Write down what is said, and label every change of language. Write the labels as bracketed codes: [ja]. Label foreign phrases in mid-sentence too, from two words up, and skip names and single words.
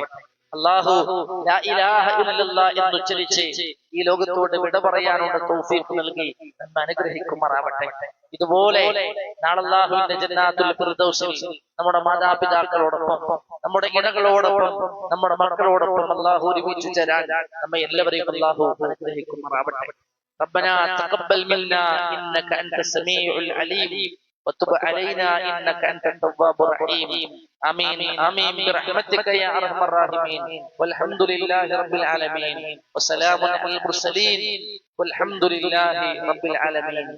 [ml] അല്ലാഹു [ar] لا إله إلا الله [ml] എന്ന് ഉച്ചരിച്ച് ഈ ലോകത്തോട് വിട പറയാനുള്ള തൗഫീഖ് നൽകി നമ്മെ അനുഗ്രഹിക്കുമാറാവട്ടെ. ഇതുപോലെ നാളെ അല്ലാഹുവിന്റെ ജന്നാത്തുൽ ഫിർദൗസിൽ നമ്മുടെ മാതാപിതാക്കളോടൊപ്പം, നമ്മുടെ ഇണകളോടൊപ്പം, നമ്മുടെ മക്കളോടൊപ്പം അല്ലാഹു ഒരുമിച്ച് ചേരാൻ നമ്മെ എല്ലാവരെയും അല്ലാഹു അനുഗ്രഹിക്കുമാറാവട്ടെ. [ar] ربنا تقبل منا إنك أنت السميع العليم وتب علينا إنك أنت التواب الرحيم. آمين آمين برحمتك يا أرحم الراحمين. والحمد لله رب العالمين وسلام على المرسلين والحمد لله رب العالمين.